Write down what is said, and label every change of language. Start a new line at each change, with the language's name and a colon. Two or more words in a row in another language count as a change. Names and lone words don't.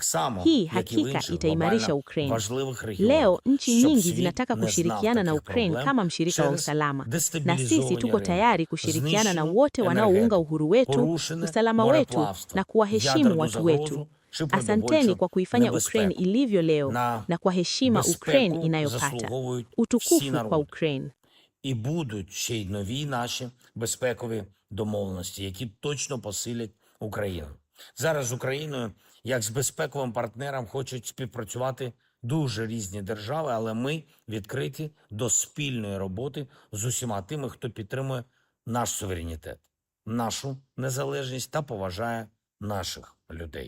Swahili: Hii hakika itaimarisha Ukraine. Leo nchi nyingi zinataka kushirikiana na Ukraine kama mshirika wa usalama, na sisi tuko tayari kushirikiana na wote wanaounga uhuru wetu, usalama wetu na kuwaheshimu watu wetu. Asanteni kwa kuifanya Ukraine ilivyo leo na kwa heshima Ukraine inayopata. Utukufu kwa Ukraine.
Ukrainian: І будуть ще й нові наші безпекові домовленості, які точно посилять Україну. Зараз з Україною, як з безпековим партнером, хочуть співпрацювати дуже різні держави, але ми відкриті до спільної роботи з усіма тими, хто підтримує наш суверенітет, нашу незалежність та поважає наших людей.